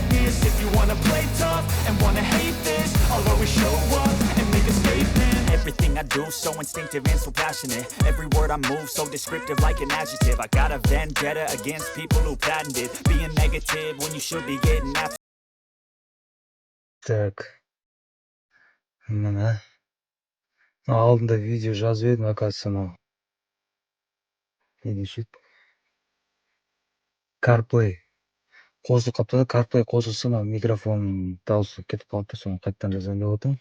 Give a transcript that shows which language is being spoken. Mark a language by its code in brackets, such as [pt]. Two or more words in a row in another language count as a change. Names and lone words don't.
[en] If you wanna play tough move so instinctive and so passionate. Every word I move so descriptive like an adjective. I got a vendetta against people who patented being negative when you should be getting after. [kk] Так, мына алдында видео жазып едім, оказывается, мынау не деуші еді, CarPlay қосылып қалыпты да, CarPlay қосылса мына микрофон дауысы кетіп қалды да, соны қайтадан жазайын деп отырмын.